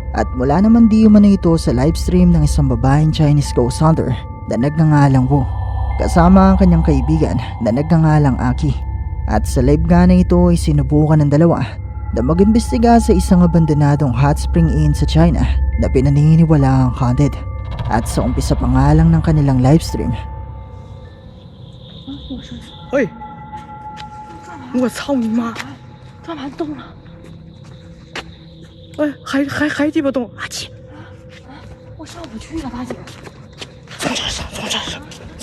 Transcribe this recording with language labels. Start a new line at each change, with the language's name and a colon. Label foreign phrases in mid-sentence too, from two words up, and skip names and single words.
Filipino: At mula naman di umano ito sa livestream ng isang babaeng
English: Chinese ghost hunter
Filipino: na nagngangalang Wu, kasama ang kanyang kaibigan na nagngangalang Aki. At sa live nga na ito ay sinubukan ng dalawa na mag-imbestiga sa isang abandonadong
English: hot spring inn
Filipino: sa China na pinaniniwalaang haunted. At sa umpisa pa nga lang ng kanilang livestream,
Chinese: 哎，我操你妈！干嘛动了？哎，还鸡巴动！阿七，我上不去了，大姐。从这上，从这上，这。